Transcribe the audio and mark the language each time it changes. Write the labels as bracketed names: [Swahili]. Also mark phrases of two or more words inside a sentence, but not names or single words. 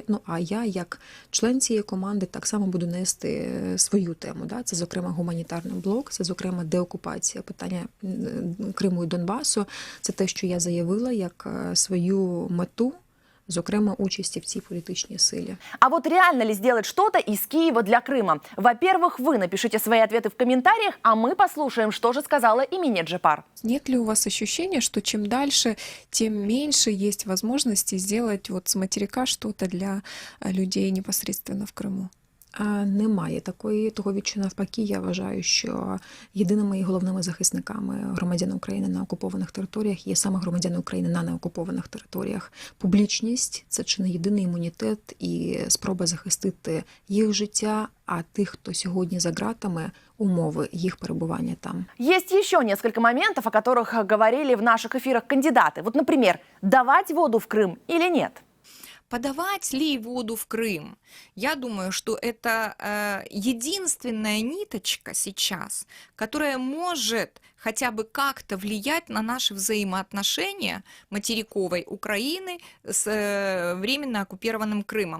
[Ukrainian] Ну, а я, як член цієї команди, так само буду нести свою тему. Да? Це, зокрема, гуманітарний блок, це, зокрема, деокупація, питання Криму і Донбасу. Це те, що я заявила як свою мету, зокрема, участі в цій політичній силі. [Russian] А вот реально ли сделать что-то из Киева для Крыма? Во-первых, вы напишите свои ответы в комментариях, а мы послушаем, что же сказала Эмине Джипар. Нет ли у вас ощущения, что чем дальше, тем меньше есть возможности сделать вот с материка что-то для людей непосредственно в Крыму? [Ukrainian] Немає того відчуття. Навпаки, я вважаю, що єдиними і головними захисниками громадян України на окупованих територіях є саме громадяни України на неокупованих територіях. Публічність – це чи не єдиний імунітет і спроба захистити їх життя, а тих, хто сьогодні за ґратами, умови їх перебування там. [Russian] Есть еще несколько моментов, о которых говорили в наших эфирах кандидаты. Вот, например, давать воду в Крым или нет? Подавать ли воду в Крым? Я думаю, что это единственная ниточка сейчас, которая может хотя бы как-то влиять на наши взаимоотношения материковой Украины с временно оккупированным Крымом.